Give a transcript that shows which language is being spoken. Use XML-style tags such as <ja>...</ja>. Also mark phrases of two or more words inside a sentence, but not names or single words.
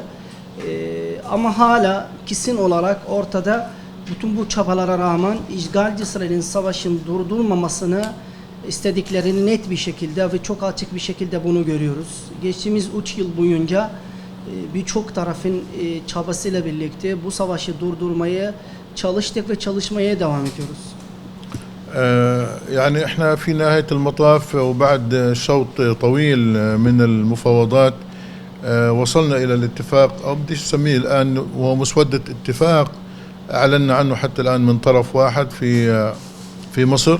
<tr>Ama hala kesin olarak ortada bütün bu çabalara rağmen işgalci İsrail'in savaşın durdurmamasını istediklerini net bir şekilde ve çok açık bir şekilde bunu görüyoruz. Geçtiğimiz 3 yıl boyunca birçok tarafın çabasıyla birlikte bu savaşı durdurmaya çalıştık ve çalışmaya devam ediyoruz.</tr> <ar>يعني احنا في نهاية المطاف وبعد شوط طويل من المفاوضات وصلنا إلى الاتفاق، أو بدي أسميه الآن وهو مسودة اتفاق أعلنا عنه حتى الآن من طرف واحد في مصر.</ar>